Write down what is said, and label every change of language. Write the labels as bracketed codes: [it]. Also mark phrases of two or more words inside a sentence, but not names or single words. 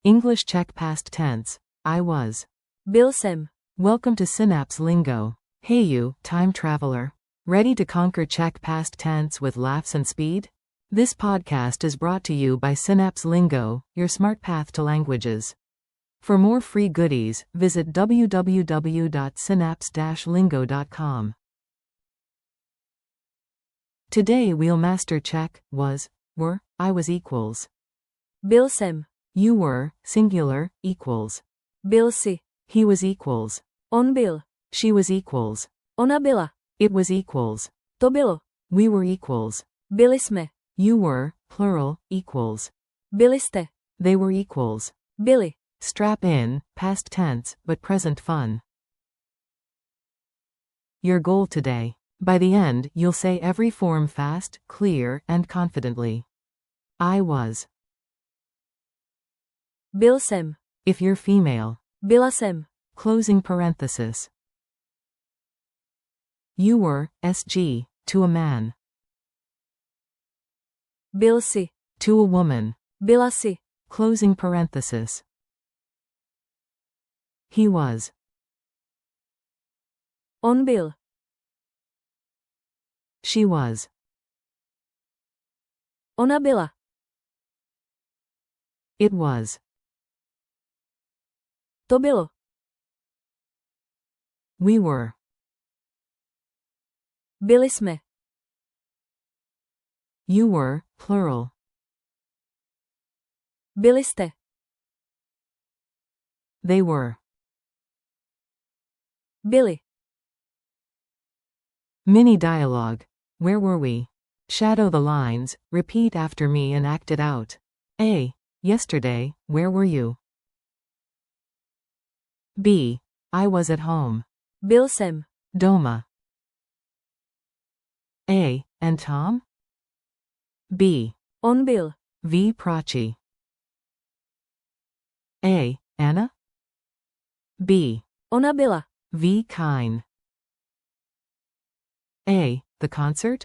[en] English check past tense. I was. [cs] Byl jsem. [en] Welcome to Synapse Lingo. Hey you, time traveler. Ready to conquer check past tense with laughs and speed? This podcast is brought to you by Synapse Lingo, your smart path to languages. For more free goodies, visit www.synapse-lingo.com. Today we'll master check, was, were, I was equals. [cs] Byl jsem. [en] You were, singular, equals. [cs] Byl jsi. [en] He was equals. [cs] On byl. [en] She was equals. [cs] Ona byla. [en] It was equals. [cs] To bylo. [en] We were equals. [cs] Byli jsme. [en] You were, plural, equals. [cs] Byli jste. [en] They were equals. [cs] Byli. [en] Strap in, past tense, but present fun. Your goal today. By the end, you'll say every form fast, clear, and confidently. I was. [cs] Byl jsem. [en] If you're female. [cs] Byla jsem. [en] Closing parenthesis. You were, SG, to a man. [cs] Byl jsi. [en] To a woman. [cs] Byla jsi. [en] Closing parenthesis. He was. [cs] On byl. [en] She was. [cs] Ona byla. [en] It was. [cs] To bylo. [en] We were. [cs] Byli jsme. [en] You were, plural. [cs] Byli jste. [en] They were. [cs] Byli. [en] Mini dialogue. Where were we? Shadow the lines, repeat after me and act it out. A. Yesterday, where were you? B. I was at home. [cs] Byl jsem. [en] Doma. A. And Tom? B. [cs] On byl. V. Prachi. A. Anna? [en] B. [cs] Ona byla. V. Kine. A. [en] The concert?